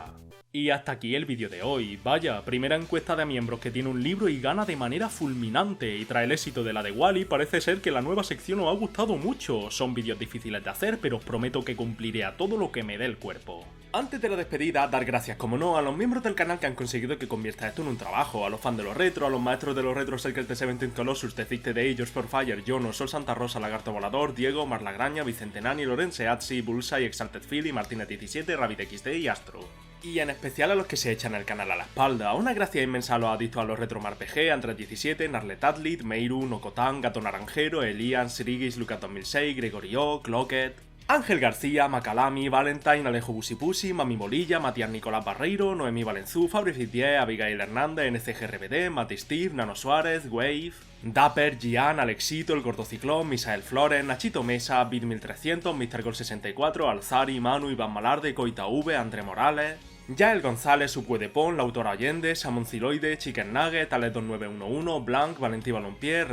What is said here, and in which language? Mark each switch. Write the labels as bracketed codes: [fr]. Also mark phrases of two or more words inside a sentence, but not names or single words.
[es] Y hasta aquí el vídeo de hoy. Vaya, primera encuesta de miembros que tiene un libro y gana de manera fulminante, y tras el éxito de la de Wall-E parece ser que la nueva sección os ha gustado mucho. Son vídeos difíciles de hacer, pero os prometo que cumpliré a todo lo que me dé el cuerpo. Antes de la despedida, dar gracias como no a los miembros del canal que han conseguido que convierta esto en un trabajo, a los fans de los retro, a los maestros de los retro Secret de Seventeen Colossus, The Thick Day, George for Fire, Jono, Sol Santa Rosa, Lagarto Volador, Diego, Marla Graña, Vicente Nani, Lorenzo Atsi, Bullseye, Exalted Philly, Martínez 17, Rabbit XD y Astro. Y en especial a los que se echan el canal a la espalda. Una gracia inmensa a los adictos a los retro RPG, Andrés 17, Narlet Atlit, Meiru, Nokotan, Gato Naranjero, Elian, Sirigis, Lucas 2006, Gregorio, Clocket, Ángel García, Macalami, Valentine, Alejo Busipusi, Mami Molilla, Matías Nicolás Barreiro, Noemí Valenzú, Fabrice 10, Abigail Hernández, NCGRBD, Mati Steve, Nano Suárez, Wave, Dapper, Gian, Alexito, El Gordociclón, Misael Flores, Nachito Mesa, Bit 1300, Mr. Gol 64, Alzari, Manu, Iván Malarde, Coita V, André Morales, Yael González, Subhuedepon, La Autora Allende, Samonciloide, Chicken Nugget, Alex 2911, Blanc, Valentí Balompié,